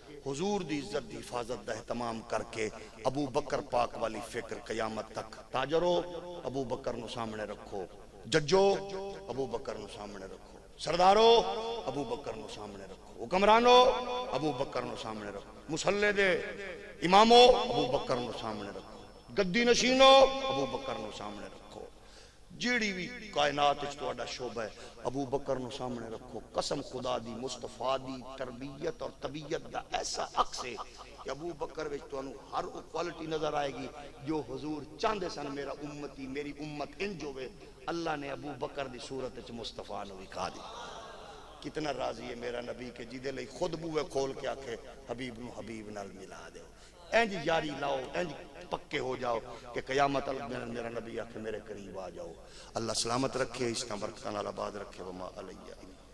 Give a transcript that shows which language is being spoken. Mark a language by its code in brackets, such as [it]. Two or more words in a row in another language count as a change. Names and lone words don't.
[pa] حضور دی عزت دی حفاظت دا اہتمام کر کے ابو بکر پاک والی فکر قیامت تک تاجرو ابو بکر نو سامنے رکھو، ججو ابو بکر نو سامنے رکھو، سردارو ابو بکر نو سامنے رکھو، حکمرانو ابو بکر نو سامنے رکھو، مسلح دے امامو ابو بکر نو سامنے رکھو، گدی نشینو ابو بکر نو سامنے رکھو، جیڑی بھی کائنات اچ تہاڈا شعبہ ہے ابو بکر نو سامنے رکھو۔ قسم خدا دی مصطفیٰ دی تربیت اور طبیعت دا ایسا عکس ہے کہ ابو بکر وچ تانوں ہر وہ کوالٹی نظر آئے گی جو حضور چاہندے سن میرا امتی میری امت انج ہوے، اللہ نے ابو بکر دی صورت وچ مصطفیٰ نو دکھا دی۔ کتنا راضی ہے میرا نبی کہ جدے لئی خود بوئے کھول کے آکھے حبیب نو حبیب نال ملا دے، انج یاری لاؤ، انج پکے ہو جاؤ کہ قیامت میرا نبی آکھے میرے قریب آ جاؤ۔ اللہ سلامت رکھے، اس کا برکتاں نال آباد رکھے، [ar] وما علیہ